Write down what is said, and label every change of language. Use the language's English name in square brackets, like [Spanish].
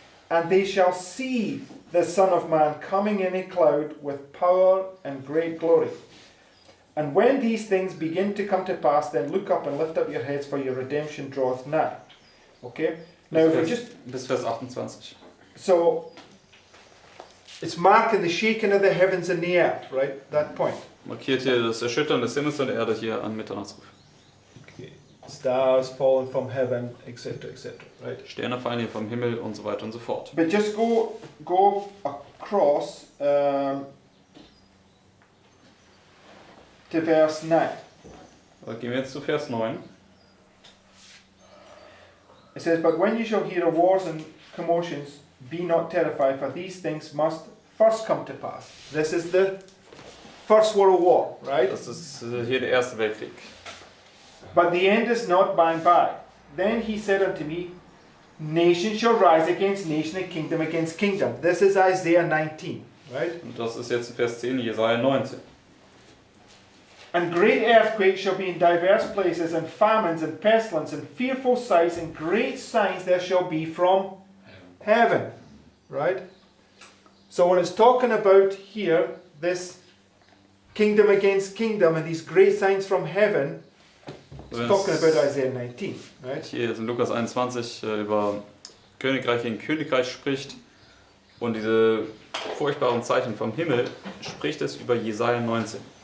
[English] And they shall see the Son of Man coming in a cloud with power and great glory. And when these things begin to come to pass, then look up and lift up your heads, for your redemption draweth nigh. Okay? Now, if we just... [German] Bis Vers 28. [English] So, it's marking the shaking of the heavens and the earth, right? That point. [German] Markiert hier das Erschüttern des Himmels und der Erde hier an Mitternachtsruf. [English] Okay. Stars falling from heaven, etc., right? [German] Sterne fallen hier vom Himmel und so weiter und so fort. [English] But just go across to verse 9. [German] Aber gehen wir jetzt zu Vers 9. [English] It says, but when you shall hear of wars and commotions, be not terrified, for these things must first come to pass. This is the First World War, right? [German] Das ist hier der Erste Weltkrieg. [English] But the end is not by and by. Then he said unto me, nation shall rise against nation and kingdom against kingdom. This is Isaiah 19, right? [German] Und das ist jetzt Vers 10, Jesaja 19. [English] And great earthquakes shall be in diverse places, and famines and pestilence and fearful sights and great signs there shall be from heaven, right? So when it's talking about here, this kingdom against kingdom and these great signs from heaven, it's talking about Isaiah 19, right? [German] Hier in Lukas 21 über Königreich gegen Königreich spricht und diese furchtbaren Zeichen vom Himmel, spricht es über Jesaja 19.